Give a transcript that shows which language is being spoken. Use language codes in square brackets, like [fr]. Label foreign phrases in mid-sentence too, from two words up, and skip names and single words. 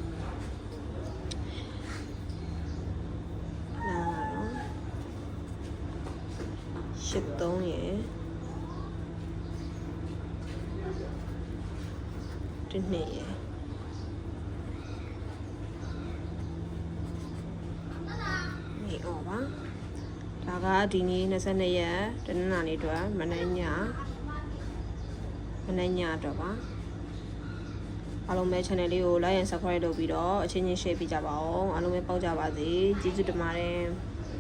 [my] 83 ရယ်1နှစ်ရယ်ဒါကဒီနေ့22ရက်တနင်္လာနေ့အတွက်မနက်ည အတွက်ပါအားလုံးပဲ channel လေးကို [en] like and subscribe [my] လုပ်ပြီးတော့အချင်းချင်း share ပေးကြပါအောင်အားလုံးပဲပေါက်ကြပါစေကျေးဇူးတင်ပါတယ်